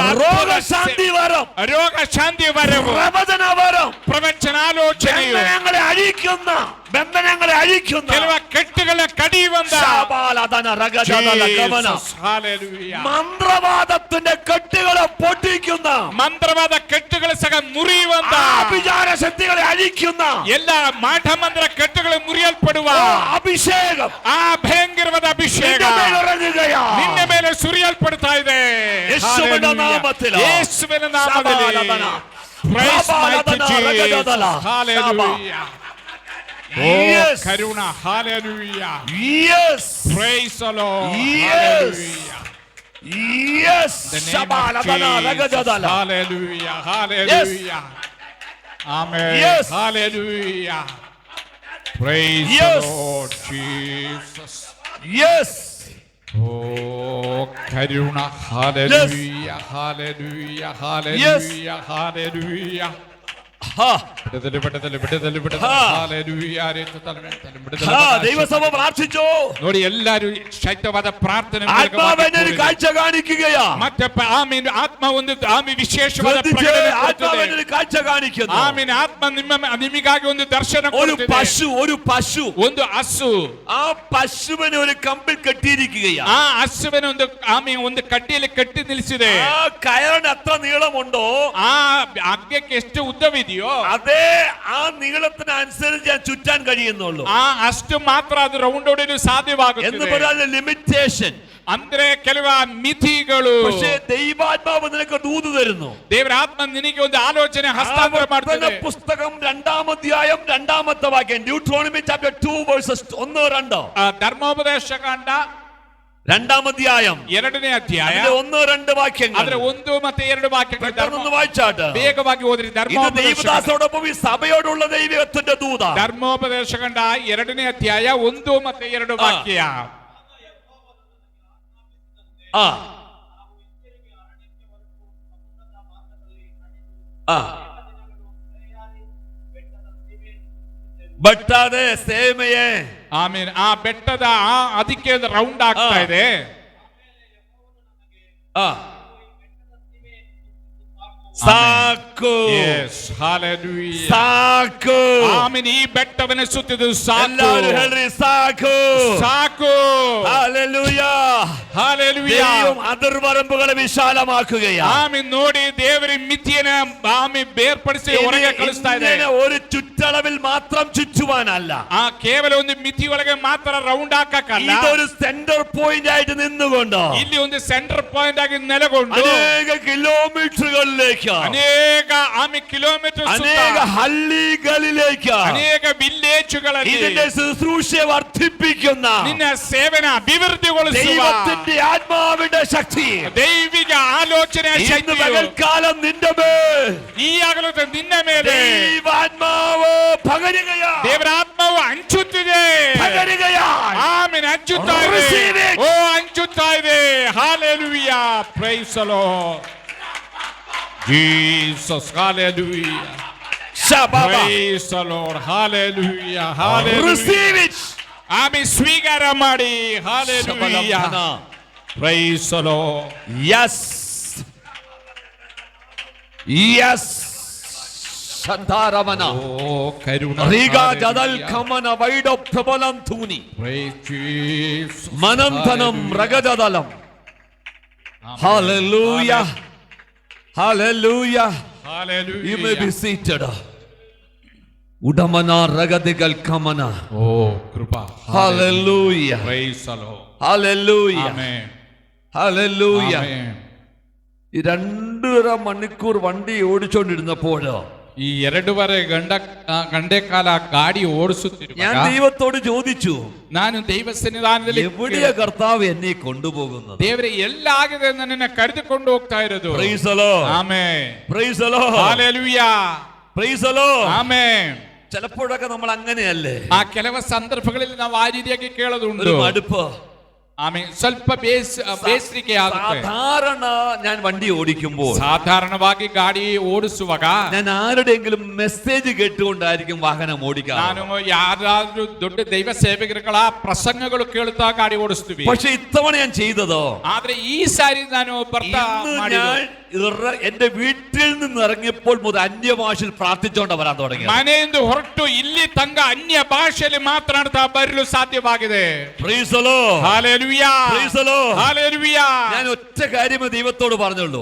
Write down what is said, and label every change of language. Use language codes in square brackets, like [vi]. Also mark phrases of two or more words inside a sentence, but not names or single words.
[ml] രോഗശാന്തി വരം, രോഗശാന്തി വരവും, പ്രവചന വരം, പ്രവചനാലോചനയും, ബന്ധനങ്ങളെ അഴിക്കുന്ന, ബന്ധനങ്ങളെ അഴിക്കുന്ന, [kn] ಕೆಲವ ಕೆಟ್ಟುಗಳ ಕಡಿಯುವಂತ [ml] മന്ത്രവാദത്തിന്റെ കെട്ടുകളെ പൊട്ടിക്കുന്ന, [kn] ಮಂತ್ರವಾದ ಕೆಟ್ಟುಗಳ ಸಹ ಮುರಿಯುವಂತ, [ml] അഭിചാര ശക്തികളെ അഴിക്കുന്ന, [kn] ಎಲ್ಲ ಮಾಠಮಂತ್ರ ಕೆಟ್ಟುಗಳು ಮುರಿಯಲ್ಪಡುವ [ml] അഭിഷേകം, [kn] ಆ ಭಯಂಕರವಾದ ಅಭಿಷೇಕ ನಿನ್ನ ಮೇಲೆ ಸುರಿಯಲ್ಪಡ್ತಾ ಇದೆ. [ml] യേശുവിന്റെ നാമത്തിൽ, [kn] ಯೇಸುವಿನ ನಾಮದಲ್ಲಿ. [en] Praise mighty Jesus. Hallelujah. Oh, ಕರುಣ. Hallelujah. Yes. Praise the Lord. Yes. Hallelujah. Yes. The name of Jesus. Hallelujah. Hallelujah. Amen. Yes. Hallelujah. Praise Yes. the Lord Jesus. Yes. Oh, Karuna. Hallelujah. Hallelujah. Hallelujah. Hallelujah. [ml] ഹാ. വിടുതല്, വിടുതല്, വിടുതല്, വിടുതല്. ഹാ. ഹല്ലേലൂയ. വിടുതല്, ഹാ, വിടുതല്. ദൈവസഭ പ്രാർത്ഥിച്ചു. ನೋಡಿ എല്ലാരും ശൈത്യവധ പ്രാർത്ഥന ആത്മാവിനെ ഒരു കാഴ്ച കാണിക്കുകയാ. ആമീൻ. ആത്മ [kn] ಒಂದು ಆಮಿ ವಿಶೇಷವಾದ [ml] ശ്രദ്ധിച്ച്, ആത്മാവിനെ ഒരു കാഴ്ച കാണിക്കുന്നു. [kn] ಆಮೀನ್. ಆತ್ಮ ನಿಮಗಾಗಿ ಒಂದು ದರ್ಶನ [ml] ഒരു [kn] ಕೊಡುತ್ತಿದೆ. [ml] പശു [kn] ಒಂದು ಹಸು, [ml] ആ പശുവിനെ ഒരു കമ്പിൽ കെട്ടിയിരിക്കുകയാ. [kn] ಆ ಹಸುವಿನ ಒಂದು ಆಮೀನ್ ಒಂದು ಕಡ್ಡಿಯಲ್ಲಿ ಕಟ್ಟಿ ನಿಲ್ಲಿಸಿದೆ. [ml] ആ കയറിന് എത്ര നീളമുണ്ടോ [kn] ಆ ಹಗ್ಗಕ್ಕೆ ಎಷ್ಟು ಉದ್ದವಿದೆಯೋ [ml] അതേ ആ നീളത്തിനനുസരിച്ച് ഞാൻ ചുറ്റാൻ കഴിയുന്നുള്ളൂ [kn] ಅಷ್ಟು ಮಾತ್ರ ಅದು ರೌಂಡ್ ಹೊಡೆಯಲು [ml] എന്ന് [kn] ಸಾಧ್ಯವಾಗುತ್ತದೆ. [ml] പറഞ്ഞാൽ ലിമിറ്റേഷൻ. [kn] ಅಂದ್ರೆ ಕೆಲವು ಮಿತಿಗಳು. [ml] പക്ഷേ ദൈവാത്മാവ് നിനക്ക് ദൂത് തരുന്നു. [kn] ದೇವರ ಆತ್ಮ ನಿನಗೆ ಒಂದು ಆಲೋಚನೆ ಹಸ್ತಾಂತರ ಮಾಡ್ತದೆ. [ml] പുസ്തകം 2-ാം അധ്യായം 2-ാമത്തെ വാക്യം, [en] Deuteronomy chapter 2 verses 1-2. [kn] ಧರ್ಮೋಪದೇಶ ಕಾಂಡ [ml] 2-ാം അധ്യായം [kn] 2ನೇ ಅಧ್ಯಾಯ [ml] 1-2 വാക്യങ്ങൾ. [kn] ಅದರ 1 ಮತ್ತು 2 ವಾಕ್ಯಗಳು [ml] പെട്ടെന്ന് വായിച്ചാട്ട് [kn] ಬೇಗವಾಗಿ ಓದ್ರಿ. [ml] ഇത് ദൈവദാസോടൊപ്പം ഈ സഭയോടുള്ള ദൈവത്തിന്റെ ദൂത. [kn] ಧರ್ಮೋಪದೇಶ ಕಾಂಡ 2ನೇ ಅಧ್ಯಾಯ 1 ಮತ್ತು 2 ವಾಕ್ಯ. [ml] ആ ആ [kn] ಬಟ್ಟಾದೆ ಸೇಮೆಯೇ. ಆಮೀನ್. ಆ ಬೆಟ್ಟದ ಅದಕ್ಕೆ ರೌಂಡ್ ಆಗ್ತಾ ಇದೆ. ಸಾಕು. ಸಾಕು. ಆಮೀನ್. ಈ ಬೆಟ್ಟವನ್ನು ಸುತ್ತಿದ್ದು ಸಾಕು. ಎಲ್ಲರೂ ಹೇಳ್ರಿ ಸಾಕು. ಸಾಕು. [ml] ഹല്ലേലൂയ. ഹല്ലേലൂയ. ദൈവം അതിർവരമ്പുകളെ വിശാലമാക്കുകയാണ്. ആമീൻ. [kn] ನೋಡಿ ದೇವರ ಮಿತಿಯನ್ನು ಆಮೀನ್ ಬೇರ್ಪಡಿಸಿ ಹೊರಗೆ ಕಳಿಸ್ತಾ ಇದೆ. [ml] ഒരു ചുറ്റളവിൽ മാത്രം ചുറ്റുവാനല്ല, [kn] ಆ ಕೇವಲ ಒಂದು ಮಿತಿ ಒಳಗೆ ಮಾತ್ರ ರೌಂಡ್ ಹಾಕಕ್ಕಲ್ಲ. [ml] ഇതൊരു [en] center point [ml] ആയിട്ട് നിന്നുകൊണ്ട് [kn] ಇಲ್ಲಿ ಒಂದು [en] center point [kn] ಆಗಿ ನೆಲೆಗೊಂಡು [ml] അനേക കിലോമീറ്ററുകളിലേക്ക്, [kn] ಅನೇಕ ಆಮಿ ಕಿಲೋಮೀಟರ್, [ml] അനേക ഹള്ളികളിലേക്ക്, [kn] ಅನೇಕ ವಿಲೇಜುಗಳಲ್ಲಿ [ml] ഇതിന്റെ ശുശ്രൂഷ വർദ്ധിപ്പിക്കുന്ന [kn] ನಿನ್ನ ಸೇವೆನ ಅಭಿವೃದ್ಧಿಗೊಳಿಸುವ [ml] ദൈവത്തിന്റെ ആത്മാവിന്റെ ശക്തി [kn] ದೈವಿಕ ಆಲೋಚನೆ [ml] ഇന്ന് [kn] ಶಕ್ತಿಯು [ml] പകൽക്കാലം നിന്റെ മേൽ [kn] ಈಗಾಗಲೂ ನಿನ್ನ ಮೇಲೆ [ml] ദൈവാത്മാവ് പകരുകയാണ്. [kn] ದೇವರ ಆತ್ಮವು ಹಂಚುತ್ತಿದೆ. [ml] പകരുകയാണ്. [kn] ಆಮೆನ್. ಹಂಚುತ್ತಾ ಇದೆ. [en] Receive it. [kn] ಓ ಹಂಚುತ್ತಾ ಇದೆ. ಹಲ್ಲೆಲೂಯಾ. [en] Praise the Lord Jesus. [kn] ಹಲ್ಲೆಲೂಯಾ. [en] Praise the Lord. Hallelujah. Hallelujah. Receive it. [kn] ಆಮೆನ್. ಸ್ವೀಕಾರ ಮಾಡಿ. ಹಲ್ಲೆಲೂಯಾ. [en] Praise the Lord. Yes. Yes. ശന്താരമന. [kn] ಓ ಕರುಣ. ರೀಗಾ ಜದಲ್ ಕಮನ ವೈಡ ಪ್ರಬಲಂ ತೂನಿ. മനംധനം രഗജദലം. [en] Hallelujah. Hallelujah. You may be seated. ഉടമന രഗദികൾ കമന. [ml] ഓ കൃപ. [en] Hallelujah. Praise the Lord. Hallelujah. Amen. Hallelujah. Amen. [ml] ഈ 2.5 മണിക്കൂർ വണ്ടി ഓടിച്ചോണ്ടിരുന്നപ്പോൾ [kn] ಈ 2.5 ಗಂಟೆಕಾಲ ಗಾಡಿ [ml] ഞാൻ [kn] ಓಡಿಸುತ್ತಿರುವಾಗ [ml] ദൈവത്തോട് ചോദിച്ചു, [kn] ನಾನು ದೈವ ಸನ್ನಿಧಾನದಲ್ಲಿ [ml] എവിടെയാ കർത്താവ് എന്നെ കൊണ്ടുപോകുന്നത്? [kn] ದೇವರೇ ಎಲ್ಲಾಗಿದೆ ಅಂತ ನನ್ನ ಕರೆದುಕೊಂಡು ಹೋಗ್ತಾ ಇರೋದು. [en] Praise the Lord. [kn] ಆಮೆನ್. [en] Praise the Lord. [kn] ಹಲ್ಲೆಲೂಯಾ. [en] Praise the Lord. [kn] ಆಮೆನ್. [ml] ചിലപ്പോഴൊക്കെ നമ്മൾ അങ്ങനെയല്ലേ, [kn] ಆ ಕೆಲವು ಸಂದರ್ಭಗಳಲ್ಲಿ ನಾವು ಆ ರೀತಿಯಾಗಿ ಕೇಳೋದುಂಟು. [ml] ഒരു മടുപ്പ്. [kn] ಆಮೆನ್. ಸ್ವಲ್ಪ ಬೇಸರಿಕೆ ಆಗುತ್ತೆ. [ml] സാധാരണ ഞാൻ വണ്ടി ഓടിക്കുമ്പോൾ [kn] ಸಾಧಾರಣವಾಗಿ ಗಾಡಿ ಓಡಿಸುವಾಗ [ml] ഞാൻ ആരുടെയെങ്കിലും മെസ്സേജ് കേട്ടുകൊണ്ടായിരിക്കും വാഹനം ഓടിക്കാറ്. [kn] ನಾನು ಯಾರಾದ್ರೂ ದೊಡ್ಡ ದೈವ ಸೇವಕರುಗಳ ಪ್ರಸಂಗಗಳು ಕೇಳುತ್ತಾ ಗಾಡಿ ಓಡಿಸ್ತೀವಿ. [ml] പക്ഷെ ഇത്തവണ ഞാൻ ചെയ്തതോ, [kn] ಆದ್ರೆ ಈ ಸಾರಿ ನಾನು ಬರ್ತಾ [ml] ഞാൻ എന്റെ വീട്ടിൽ നിന്ന് ഇറങ്ങിയപ്പോൾ മുതൽ അന്യഭാഷയിൽ പ്രാർത്ഥിച്ചോണ്ട് വരാൻ തുടങ്ങി. [kn] ಮನೆಯಿಂದ ಹೊರಟು ಇಲ್ಲಿ ತಂಗ ಅನ್ಯ ಭಾಷೆಯಲ್ಲಿ ಮಾತನಾಡ್ತಾ ಬರಲು ಸಾಧ್ಯವಾಗಿದೆ. [en] Praise the Lord. Hallelujah. Praise the Lord. Hallelujah. [ml] ഞാൻ ഒറ്റ കാര്യമേ ദൈവത്തോട് പറഞ്ഞുള്ളൂ,